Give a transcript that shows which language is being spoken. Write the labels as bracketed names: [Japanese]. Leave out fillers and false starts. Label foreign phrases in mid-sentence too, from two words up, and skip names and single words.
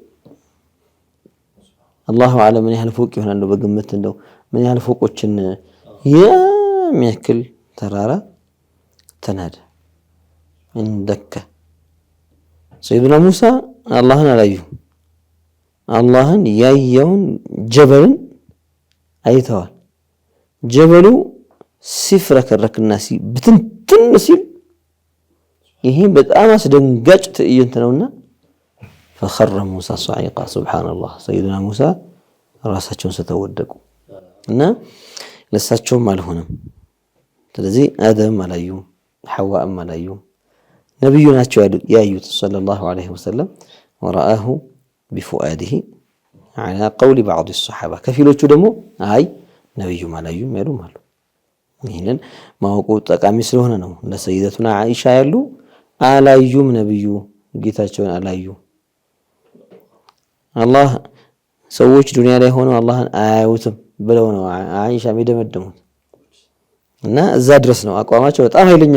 [Arabic] الله أعلم [Amharic] ምን ያህል ፎቅ ይሆናል ነው በግምት እንደው ምን ያህል ፎቆችን የሚያክል ተራራ ተናደ እንደከ [Arabic] سيدنا موسى [Amharic] አላህን አላዩ አላህን ያየውን ጀበልን አይተዋል ጀበሉ ሲፍረከረክና ብትንትን ሲል ይሄ በጣም አስደንጋጭ ትዕይንት ነውና [Arabic] فخر موسى صعيقا سبحان الله سيدنا موسى [Amharic] ራሳቸውን ተወደቁ እና ለሳቸውም አልሆነም ስለዚህ አደም አላዩ ሐዋም አላዩ ነብዩ ናቸው ያዩት [Arabic] صلى الله عليه وسلم ورآه بفؤاده على قول بعض الصحابه [Amharic] ከፊሎቹ ደግሞ አይ ነብዩ አላዩም ያሉም አሉ ይሄንን ማወቁ ጠቃሚ ስለሆነ ነው ለሰይደቱና አይሻ ያሉ አላዩም ነብዩ ጌታቸውን አላዩ አላህ ሰዎች ዱንያ ላይ ሆነው አላህን አያዩትም ብለው ነው አይሻ የሚደመድሙት እና እዛ ድረስ ነው አቋማቸው በጣም ኃይለኛ